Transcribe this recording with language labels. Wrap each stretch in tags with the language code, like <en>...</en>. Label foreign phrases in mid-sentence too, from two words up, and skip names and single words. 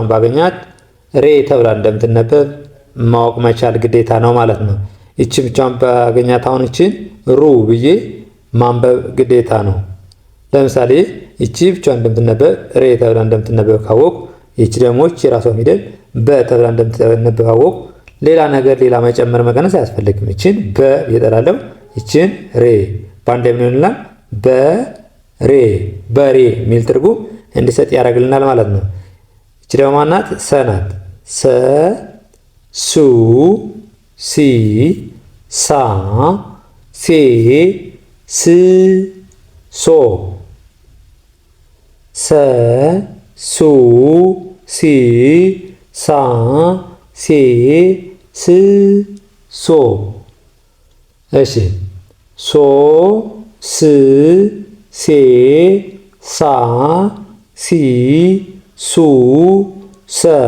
<am>ባገኛት ሬ ተብላ እንደምትነበብ ማወቅ መቻል ግዴታ ነው ማለት ነው። ይቺ ብቻዋን ባገኛት አሁን ይቺን ሩ ብዬ ማንበብ ግዴታ ነው። ለምሳሌ ይቺ ብቻዋን እንደምትነበብ ሬ ተብላ እንደምትነበብ ካወቅ፣ ይቺ ደግሞ ይቺ የራሷ ፊደል በ ተብላ እንደምትነበብ ካወቅ፣ ሌላ ነገር ሌላ መጨመር መቀነስ አያስፈልግም። ይቺን በ እየጠራለሁ፣ ይቺን ሬ በአንድ ምን ይሆናል? በሬ በሬ የሚል ትርጉም እንዲሰጥ ያደርግልናል ማለት ነው። ይቺ ደግሞ ማናት? ሰ ናት። ሰ ሱ ሲ ሳ ሴ ስ ሶ ሰ ሱ ሲ ሳ ሴ ስ ሶ። እሺ ሶ ስ ሴ ሳ ሲ ሱ ሰ</am>